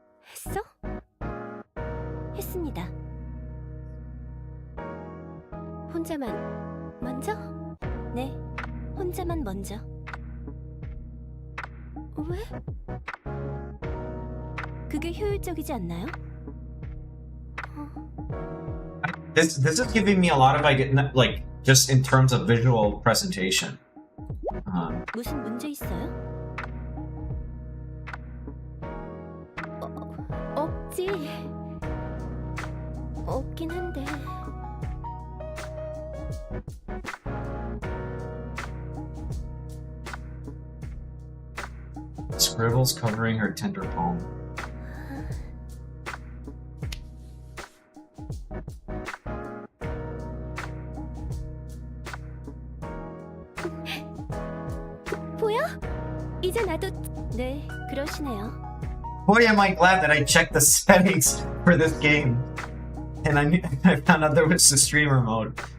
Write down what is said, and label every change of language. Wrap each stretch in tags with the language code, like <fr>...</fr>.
<ko>했어? 했습니다. 혼자만 먼저? 네, 혼자만 먼저. 왜? 그게 효율적이지 않나요?</ko> <en>This is giving me a lot of idea. Like, just in terms of visual presentation.</en> <ko>무슨 문제 있어요? 없지. 없긴 한데.</ko> <en>Scribbles covering her tender palm.</en> <ko>보여? 이제 나도 네, 그러시네요.</ko> <en>Boy, am I glad that I checked the settings for this game. And I found out there was the streamer mode.</en>